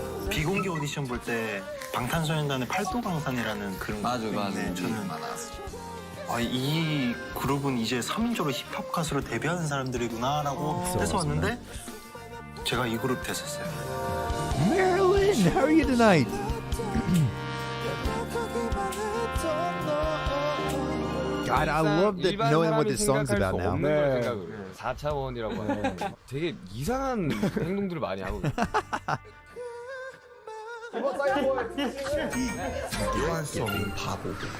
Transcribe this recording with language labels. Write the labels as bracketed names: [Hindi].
[Korean] 비공개 오디션 볼 때 방탄소년단의 팔도방탄이라는 그런 그룹인데 저는 이 그룹은 이제 3인조로 힙합 가수로 데뷔하는 사람들이구나라고 해서 왔는데 제가 이 그룹 됐었어요. [English] Marilyn, how are you tonight? God, I love that knowing what this song's about now. [Korean] 4차원이라고 하는 되게 이상한 행동들을 많이 하고 비교할 수 없는 바보.